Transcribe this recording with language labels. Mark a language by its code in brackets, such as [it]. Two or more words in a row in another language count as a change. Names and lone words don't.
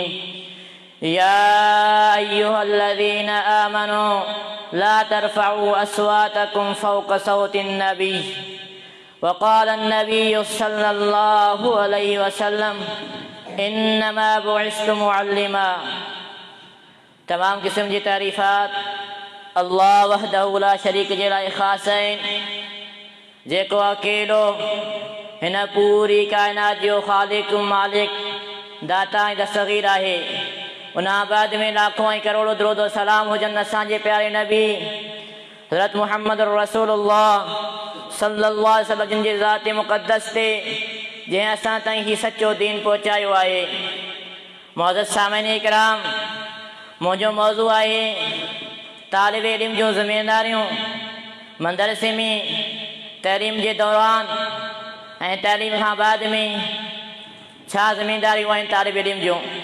[ar] يا أيها الذين آمنوا لا ترفعوا أصواتكم فوق صوت النبي وقال النبي صلى الله عليه وسلم إنما بعثت معلما. [sd] तमाम किस्म जी तारीफ़ात अल्लाह [ar] وحده لا شريك [sd] जे लाइ ख़ासि आहिनि, जेको अकेलो हिन पूरी काइनात जो ख़ालिक़ मालिक दाता ऐं दस्तगीर आहे। उन बाद में लाखों ऐं करोड़ों दुरूद और सलाम हुजनि असांजे प्यारे नबी हज़रत मुहम्मद रसूलुल्लाह [ar] صلى الله عليه وسلم [sd] जिन जे ज़ात मुक़द्दस ते जंहिं असां ताईं ही सचो दीन पहुचायो आहे। मुअज़्ज़ज़ सामिईन इकराम, मुंहिंजो मौज़ू आहे तालिब इल्म जूं ज़िम्मेदारियूं मदरसे में तइलीम जे दौरान ऐं तइलीम खां बाद में छा ज़िम्मेदारियूं आहिनि तालिब इल्म जूं।